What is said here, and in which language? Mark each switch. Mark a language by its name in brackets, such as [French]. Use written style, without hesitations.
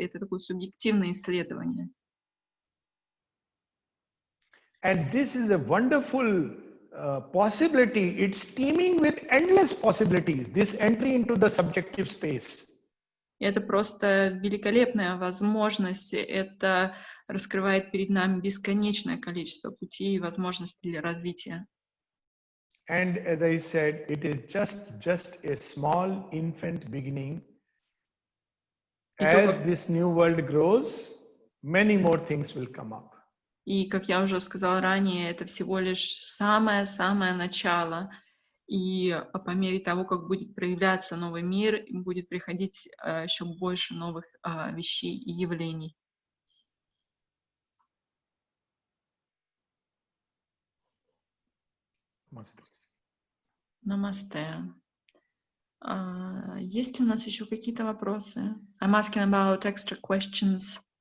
[Russian] Это такое субъективное исследование. [English] And this is a wonderful possibility. It's teeming with endless possibilities, this entry into the subjective space. [Russian] Это просто великолепная возможность. Это раскрывает перед нами бесконечное количество путей и возможностей для развития. [English] And as I said, it is just a small infant beginning. As this new world grows, many more things will come up. [Russian] И, как я уже сказала ранее, это всего лишь самое-самое начало. И по мере того, как будет проявляться новый мир, будет приходить еще больше новых вещей и явлений. Намасте. Есть ли у нас еще какие-то вопросы? [English] I'm asking about extra questions.